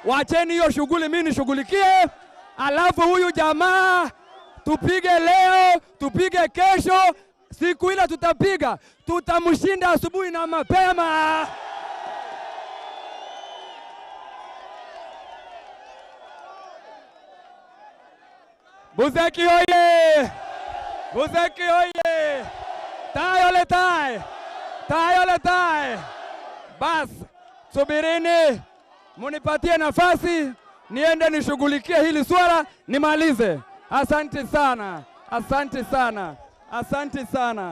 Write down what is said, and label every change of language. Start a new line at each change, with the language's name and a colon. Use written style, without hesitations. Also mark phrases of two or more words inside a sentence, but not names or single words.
Swahili: Wacheni hiyo shughuli, mimi nishughulikie. Alafu huyu jamaa tupige leo, tupige kesho, siku ile tutapiga, tutamshinda asubuhi na mapema. Buzeki oye! Buzeki oye!
Kalenjin: Tai ole tai! Tai ole tai!
Swahili: Bas, subirini, munipatie nafasi, niende nishughulikie hili swala, nimalize. Asante sana, asante sana, asante sana.